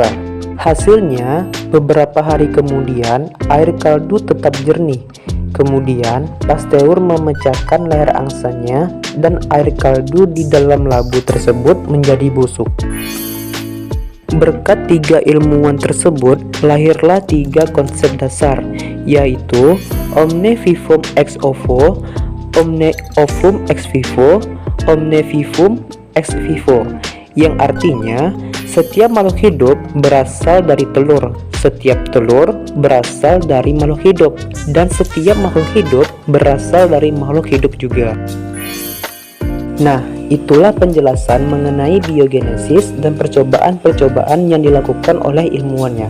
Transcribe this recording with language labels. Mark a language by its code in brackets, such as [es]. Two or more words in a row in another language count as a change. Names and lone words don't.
[id] Hasilnya, beberapa hari kemudian air kaldu tetap jernih. Kemudian, Pasteur memecahkan leher angsanya dan air kaldu di dalam labu tersebut menjadi busuk. Berkat tiga ilmuwan tersebut, lahirlah tiga konsep dasar, yaitu [la] omne vivum ex ovo, omne ovum ex vivo, omne vivum ex vivo, [id] yang artinya setiap makhluk hidup berasal dari telur, setiap telur berasal dari makhluk hidup, dan setiap makhluk hidup berasal dari makhluk hidup juga. Nah, itulah penjelasan mengenai biogenesis dan percobaan-percobaan yang dilakukan oleh ilmuwannya.